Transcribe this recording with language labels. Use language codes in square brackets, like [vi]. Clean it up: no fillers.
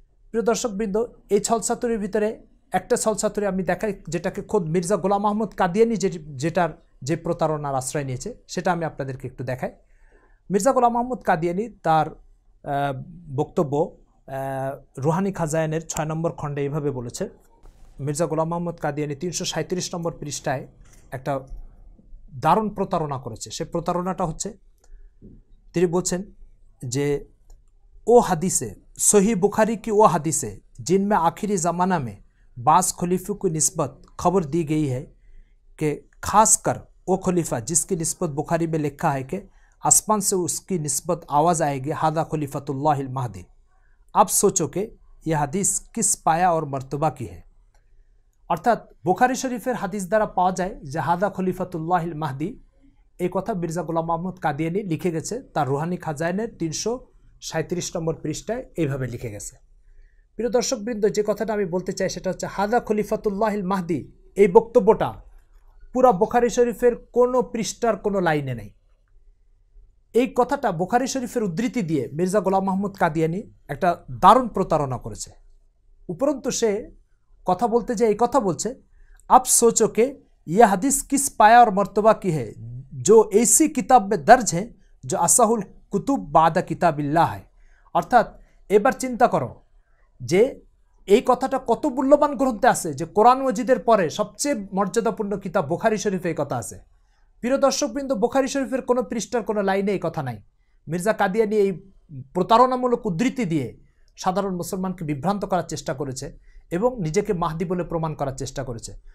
[bn] প্রিয় দর্শকবৃন্দ, এই ছলছাতুরির ভিতরে একটা ছলছাতুরি আমি দেখাই, যেটাকে খোদ মির্জা গোলাম আহমদ কাদিয়ানী যে প্রতারণার আশ্রয় নিয়েছে সেটা আমি আপনাদেরকে একটু দেখাই। মির্জা গোলাম আহমদ কাদিয়ানী তার বক্তব্য রুহানি খাজায়ানের 6 নম্বর খণ্ডে এইভাবে বলেছে। মির্জা গোলাম আহমদ কাদিয়ানী 337 নম্বর পৃষ্ঠায় একটা দারুণ প্রতারণা করেছে। সে প্রতারণাটা হচ্ছে, তিনি বলছেন যে ও হাদিসে সহি [hi] बुखारी की वो हदीसें जिनमें आखिरी ज़माना में बास खलीफों की निस्बत खबर दी गई है कि खासकर वो खलीफा जिसकी निस्बत बुखारी में लिखा है कि आसमान से उसकी निस्बत आवाज़ आएगी हादा खलीफतुल्लाहिल महदी। अब सोचो कि यह हदीस किस पाया और मर्तबा की है। [bn] অর্থাৎ বুখারী শরীফের হাদিস দ্বারা পাওয়া যায় যে হাদা খলিফাতুল্লাহিল মাহদি, এই কথা মির্জা গোলাম আহমদ কাদিয়ানী লিখে গেছে তার রুহানি খাজাইনের 337 নম্বর পৃষ্ঠায় এইভাবে লিখে গেছে। প্রিয় দর্শকবৃন্দ, যে কথাটা আমি বলতে চাই সেটা হচ্ছে হাদা খলিফাতুল্লাহিল মাহদি, এই বক্তব্যটা পুরা বুখারী শরীফের কোনো পৃষ্ঠার কোনো লাইনে নেই। এই কথাটা বুখারী শরীফের উদ্ধৃতি দিয়ে মির্জা গোলাম আহমদ কাদিয়ানী একটা দারুণ প্রতারণা করেছে। উপরন্তু সে কথা বলতে যে এই কথা বলছে, [hi] আপ সোচো কে ये हदीस किस पाया और मर्तबा की है जो ऐसी किताब में दर्ज है जो असाहुल कुतुब बादा किताबिल्लाह है। [bn] অর্থাৎ এবার চিন্তা করো যে এই কথাটা কত মূল্যবান গ্রন্থে আছে, যে কোরআন মজিদের পরে সবচেয়ে মর্যাদাপূর্ণ কিতাব বুখারী শরীফে এই কথা আছে। প্রিয় দর্শকবৃন্দ, বুখারী শরীফের কোনো পৃষ্ঠার কোনো লাইনে এই কথা নাই। মির্জা কাদিয়ানী এই প্রতারণামূলক উদ্ধৃতি দিয়ে সাধারণ মুসলমানকে বিভ্রান্ত করার চেষ্টা করেছে এবং নিজেকে মাহদি বলে প্রমাণ করার চেষ্টা করেছে।